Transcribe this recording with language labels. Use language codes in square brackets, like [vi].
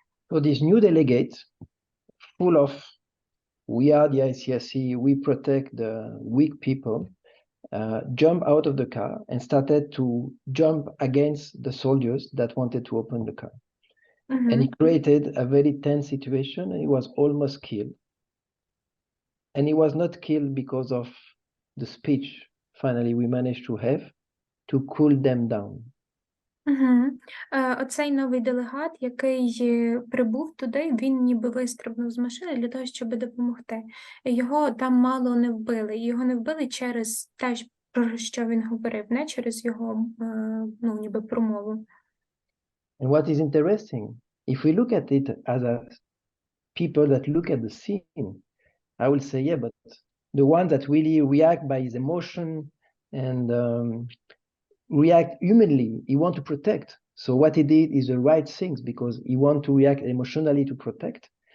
[en] So these new delegates, full of we are the ICRC, we protect the weak people, jump out of the car and started to jump against the soldiers that wanted to open the car. And it created a very tense situation, and he was almost killed. And he was not killed because of the speech finally we managed to have to cool them down. [uk] Оцей новий делегат, який прибув туди, він ніби вистрибнув з машини для того, щоб допомогти. Його там мало не вбили. Його не вбили через те, про що він говорив, не через його ніби промову. [en] And what is interesting, if we look at it as a people that look at the scene, I will say, yeah, but the ones that really react by his emotion and react humanly, he want to protect. So what he did is the right things because he want to react emotionally to protect.